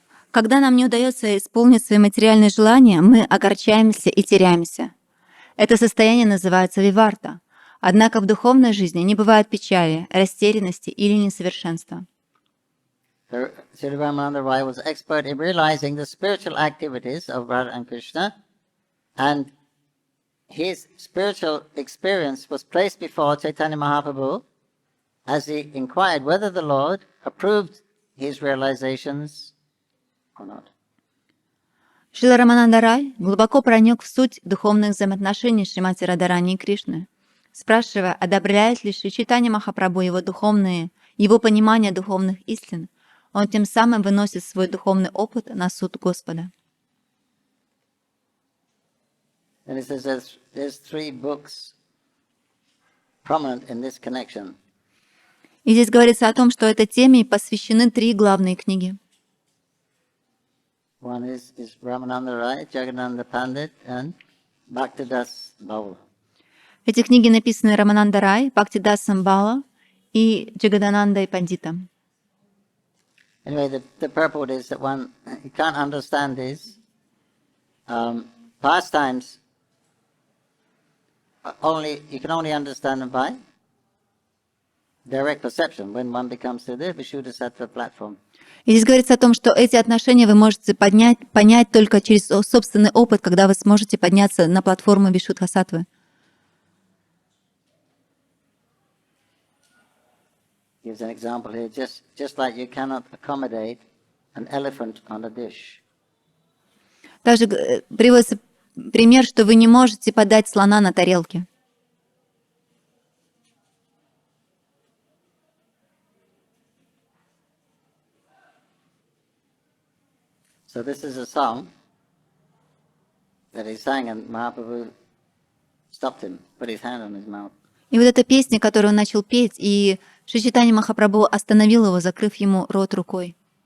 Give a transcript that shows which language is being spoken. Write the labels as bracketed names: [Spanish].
[Russian] Когда нам не удается исполнить свои материальные желания, мы огорчаемся и теряемся. Это состояние называется виварта. Однако в духовной жизни не бывает печали, растерянности или несовершенства. [English] Sri Ramananda Rai was expert in realizing the spiritual activities of Radha and Krishna, and his spiritual experience was placed before Chaitanya Mahaprabhu as he inquired whether the Lord approved his realizations or not? [Russian] Шрила Рамананда Рай глубоко проник в суть духовных взаимоотношений Шримати Радхарани и Кришны, спрашивая, одобряет ли Шри Чайтанья Махапрабху его понимание духовных истин. Он тем самым выносит свой духовный опыт на суд Господа. [English] And it says there's 3 books prominent in this connection. [Russian] И здесь говорится о том, что этой теме посвящены 3 главные книги. [English] One is Ramananda Rai, Jagadananda Pandit, and Bhaktidas Bhava. [Russian] Эти книги написаны Рамананда Рай, Бхактидасом Бала и Джагаданандой Пандитом. [English] Anyway, the purport is that one, you can't understand these pastimes you can only understand them by direct perception when one becomes to the Vishuddha-sattva platform. [Russian] И здесь говорится о том, что эти отношения вы можете понять только через собственный опыт, когда вы сможете подняться на платформу Вишудха-саттвы. [English] Gives an example here, just like you cannot accommodate an elephant on a dish. [Russian] Также приводится пример, что вы не можете подать слона на тарелке. [English] So this is a song that he sang, and Mahaprabhu stopped him, put his hand on his mouth. [Russian] И вот эта песня, которую он начал петь, и Шри Чайтанья Махапрабху остановил его, закрыв ему рот рукой.